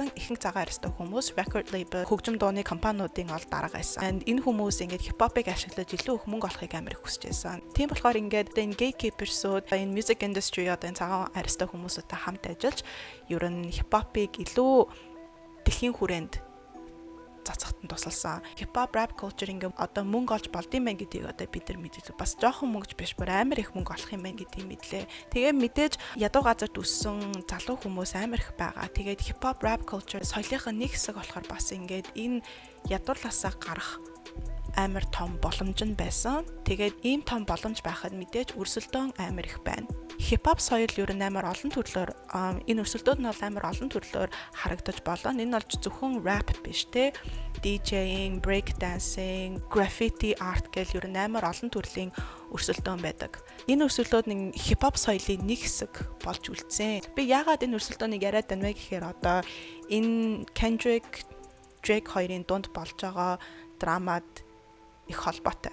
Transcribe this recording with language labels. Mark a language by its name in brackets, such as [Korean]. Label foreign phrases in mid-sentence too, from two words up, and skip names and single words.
[Mongolian] Ихэнх цагаан арьстай хүмүүс [English] record label [Mongolian] хөгжим дууны компаниудын ол дарга байсан. And энэ хүмүүс ингээд хип-хопыг ашиглаж илүү их мөнгө олохыг амар их хүсэж байсан. Тийм болохоор ингээд энэ gatekeepers-ууд энэ [English] music industry [Mongolian] одоо энэ цагаан арьстай хүмүүсүүдтэй хамт ажиллаж ер нь хип-хопыг илүү дэлхийн хүрээнд цацхтан тусалсан. [English] Hip-hop rap culture [Mongolian] ингээ одоо мөнгө олж болдсон байх гэдгийг одоо бид нар мэдээ. Бас жоохон мөнгөж биш, бүр амар их мөнгө олох юм байна гэдгийг мэдлээ. Тэгээ мэдээж ядуу газарт өссөн залуу хүмүүс амар их байгаа. Тэгээд [English] hip-hop rap culture [Mongolian] соёлынхаа нэг хэсэг болохоор бас ингээд энэ ядуурлаасаа гарах амар том боломж нь байсан. Тэгээд ийм том боломж байхад мэдээж өрсөлдөөн амар их байна. Хип-хоп соёл ер нь амар олон төрлөөр энэ өрсөлдөөд нь бол амар олон төрлөөр харагдаж болно. Энэ бол зөвхөн rap биш те. [English] DJing, break dancing, graffiti art [Mongolian] гэл ер нь амар олон төрлийн өрсөлдөөн байдаг. Энэ өрсөлдөөд нэг хип-хоп соёлын нэг хэсэг болж үлдсэн. Би яагаад энэ өрсөлдөөнийг яриад байна вэ гэхээр одоо энэ Kendrick Drake хоёрын дунд болж байгаа драмад их холбоотой.